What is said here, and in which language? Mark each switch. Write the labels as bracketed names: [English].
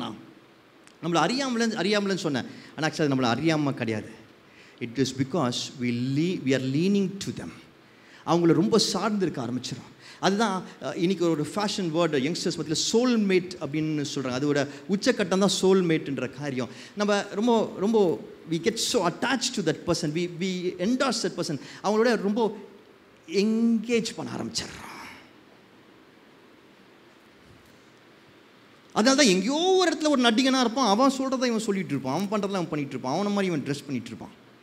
[Tamil] நான் நம்மளை அறியாமலேன்னு சொன்னேன், ஆனால் ஆக்சுவலாக நம்மளை அறியாமல் கிடையாது. [English] It is because we are leaning to them. [Tamil] அவங்கள ரொம்ப சார்ந்து இருக்க ஆரம்பிச்சிடும். அதுதான் இன்றைக்கி ஒரு ஃபேஷன் வேர்டு யங்ஸ்டர்ஸ் மத்தியில் சோல்மேட் அப்படின்னு சொல்கிறாங்க. அதோட உச்சக்கட்டம் தான் சோல்மேட்டுன்ற காரியம். நம்ம ரொம்ப ரொம்ப [English] we get so attached to that person, we endorse that person. [Tamil] அவங்களோட ரொம்ப என்கேஜ் பண்ண ஆரம்பிச்சிடுறோம். அதனால தான் எங்கேயோ ஒரு இடத்துல ஒரு நடிகனாக இருப்பான், அவன் சொல்கிறத இவன் சொல்லிகிட்டு இருப்பான், அவன் பண்ணுறத அவன் பண்ணிகிட்டு இருப்பான், அவனை மாதிரி இவன் ட்ரெஸ் பண்ணிகிட்டு இருப்பான்.